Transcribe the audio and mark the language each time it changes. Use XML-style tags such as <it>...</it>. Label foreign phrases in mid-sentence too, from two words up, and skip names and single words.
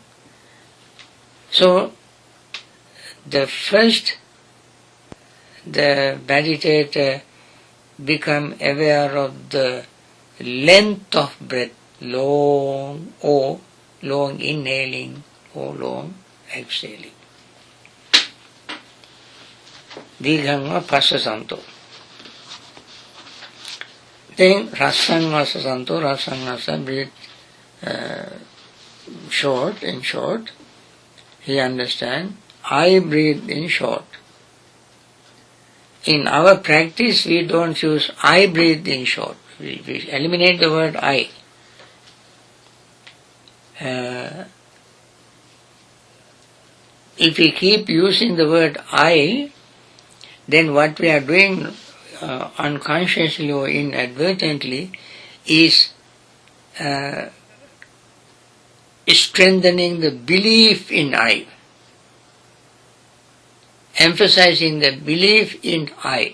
<en>So the meditator become aware of the length of breath, long or long inhaling or long exhaling.</en> <pi>Dighangva passasanto.</pi> <en>Then</en> <pi>rasangva sasanto, rasangva</pi> <en>breathe in short. He understands, I breathe in short. In our practice, we don't use I breathe in short. We eliminate the word I. If we keep using the word I, then what we are doing unconsciously or inadvertently is strengthening the belief in I, emphasizing the belief in I.</en>